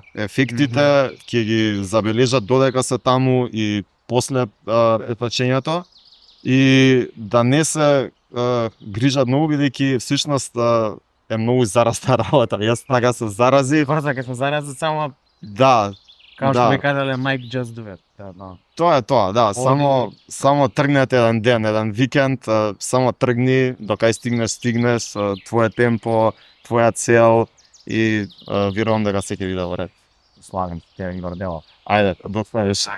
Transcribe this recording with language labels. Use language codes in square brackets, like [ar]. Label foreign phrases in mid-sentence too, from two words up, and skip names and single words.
[mk] Ефектите ќе ги забележат додека се таму и после печењето и да не се грижат многу, бидејќи всушност е многу заразна работа. Јас така се заразив. Брзо ќе се зарази само. Да. Како што ми кажале Майк [en] just do it. [mk] Тоа е тоа, да, само тргнете еден ден, еден викенд, само тргни, докај стигнеш, твое темпо, твоја цел и верувам дека се ќе биде во ред. Славим, ќе ги гордело. Ајде, доцнеш.